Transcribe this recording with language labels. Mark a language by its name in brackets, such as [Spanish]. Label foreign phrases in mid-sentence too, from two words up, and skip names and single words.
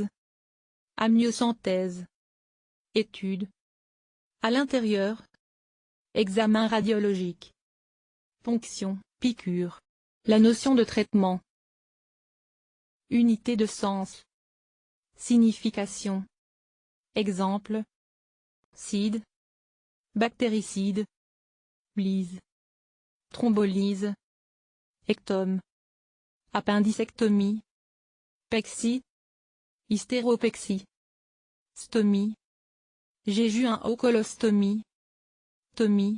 [French] Amniosynthèse. Étude. À l'intérieur. Examen radiologique. Ponction, piqûre. La notion de traitement. Unité de sens. Signification. Exemple. Cide. Bactéricide. Lyse. Thrombolyse. Ectome. Appendicectomie. Pexie. Hystéropexie. Stomie. Jéjuin-colostomie. Tomie.